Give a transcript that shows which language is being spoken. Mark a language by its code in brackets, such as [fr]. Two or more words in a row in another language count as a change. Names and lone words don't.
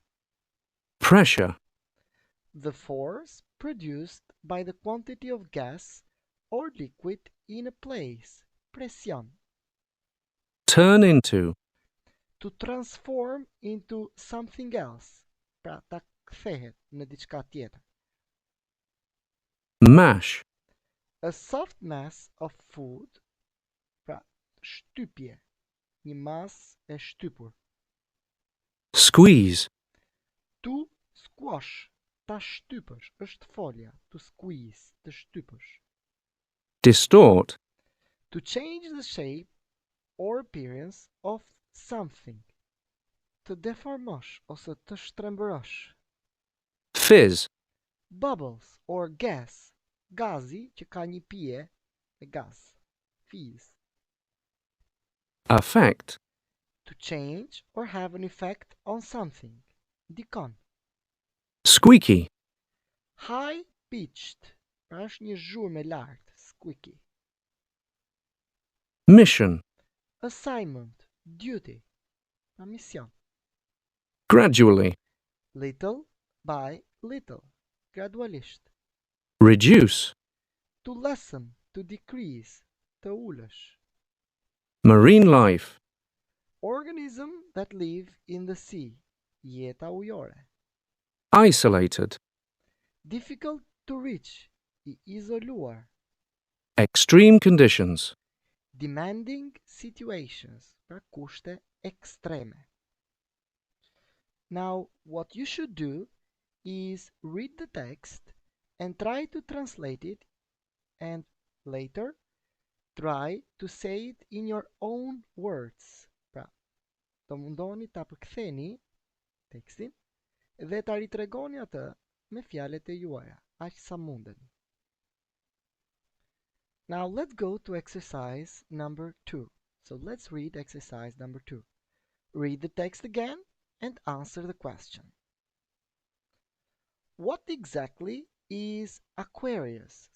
[en] pressure, The force produced by the quantity of gas or liquid in a place. [sq] Pression. [en] turn into, To transform into something else. [sq] Pra ta kthehet në diçka tjetër. [en] mash, A soft mass of food. [sq] Pra shtypje. Një mas e shtypur. [en] squeeze, To squash. [sq] Ta shtypësh. Është folja. [en] To squeeze. [sq] Të shtypësh. [en] distort, To change the shape or appearance of something. [sq] Të deformosh ose të shtrembërosh. [en] fizz, Bubbles or gas. [sq] Gazi që ka një pije e gas. [en] Fizz. affect, To change or have an effect on something. [sq] Dikon. [en] squeaky, High pitched. [sq] Pra është një zhurmë e lartë. [en] Squeaky. mission, Assignment. Duty. [sq] Pra mision. [en] gradually, Little by little. Gradualisht. reduce, To lessen. To decrease. [sq] Të ulësh. [en] marine life, Organism that live in the sea. [sq] Jeta ujore. [en] isolated, Difficult to reach. [sq] I izoluar. [en] extreme conditions, Demanding situations. [sq] Pra kushte ekstreme. [en] Now, what you should do is read the text and try to translate it, and later try to say it in your own words. [sq] Pra, të mundoni ta përktheni tekstin dhe ta ritregoni atë me fjalët e juaja, aq sa mundeni. [en] Now let's go to exercise number 2. So let's read exercise number 2. Read the text again and answer the question. What exactly is Aquarius?